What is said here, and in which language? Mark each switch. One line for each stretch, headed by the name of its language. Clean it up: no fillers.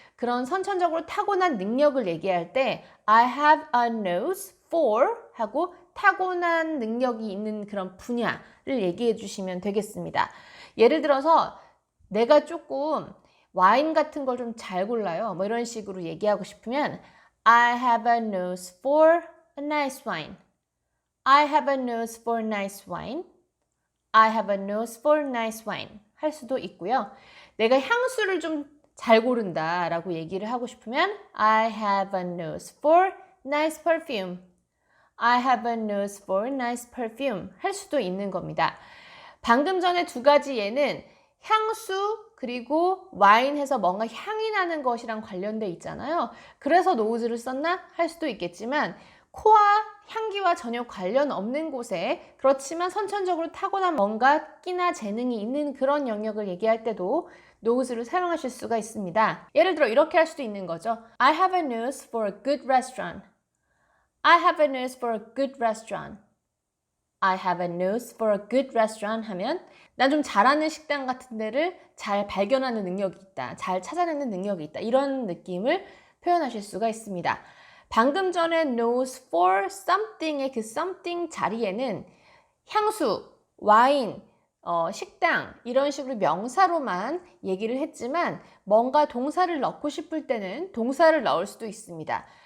Korean: 그런 선천적으로 타고난 능력을 얘기할 때
English: I have a nose for
Korean: 하고 타고난 능력이 있는 그런 분야를 얘기해 주시면 되겠습니다. 예를 들어서 내가 조금 와인 같은 걸 좀 잘 골라요. 뭐 이런 식으로 얘기하고 싶으면
English: I have a nose for a nice wine. I have a nose for nice wine. I have a nose for nice wine.
Korean: 할 수도 있고요. 내가 향수를 좀 잘 고른다 라고 얘기를 하고 싶으면
English: I have a nose for nice perfume. I have a nose for nice perfume.
Korean: 할 수도 있는 겁니다. 방금 전에 두 가지 예는 향수 그리고 와인 해서 뭔가 향이 나는 것이랑 관련돼 있잖아요. 그래서 nose를 썼나? 할 수도 있겠지만 코와 향기와 전혀 관련 없는 곳에 그렇지만 선천적으로 타고난 뭔가 끼나 재능이 있는 그런 영역을 얘기할 때도 nose를 사용하실 수가 있습니다. 예를 들어 이렇게 할 수도 있는 거죠.
English: I have a nose for a good restaurant. I have a nose for a good restaurant. I have a nose for a good restaurant
Korean: 하면 난 좀 잘하는 식당 같은 데를 잘 발견하는 능력이 있다. 잘 찾아내는 능력이 있다. 이런 느낌을 표현하실 수가 있습니다. 방금 전에 nose for something의 그 something 자리에는 향수, 와인, 식당 이런 식으로 명사로만 얘기를 했지만 뭔가 동사를 넣고 싶을 때는 동사를 넣을 수도 있습니다.